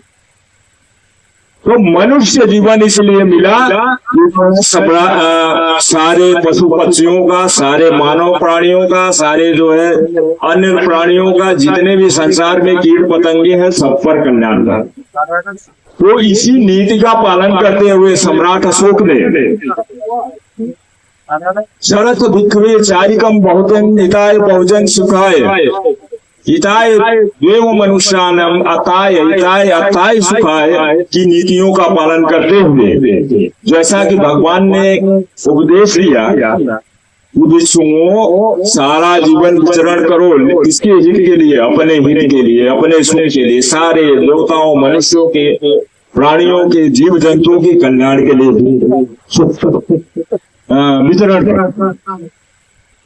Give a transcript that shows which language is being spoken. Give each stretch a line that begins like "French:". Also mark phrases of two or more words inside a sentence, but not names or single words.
Hindi: तो मनुष्य जीवन इसलिए मिला कि सारे पशु पक्षियों का, सारे मानव प्राणियों का, सारे जो है अन्य प्राणियों का, जितने भी संसार में कीट पतंगे हैं, सब पर कल्याण का। तो इसी नीति का पालन करते हुए सम्राट अशोक ने
Pali: शरत भिक्षवे चारिकम बहुजन हिताय बहुजन सुखाय हिताय देव मनुष्यानम अताय हिताय अताय सुखाय
Hindi: की नीतियों का पालन करते हुए, जैसा कि भगवान ने उपदेश दिया, विश्वों सारा जीवन विचरण करो किसके हित के लिए? अपने हित के लिए, अपने सुख के लिए, सारे देवताओं, मनुष्यों के, प्राणियों के, जीव जंतुओं के कल्याण के लिए विचरण करो।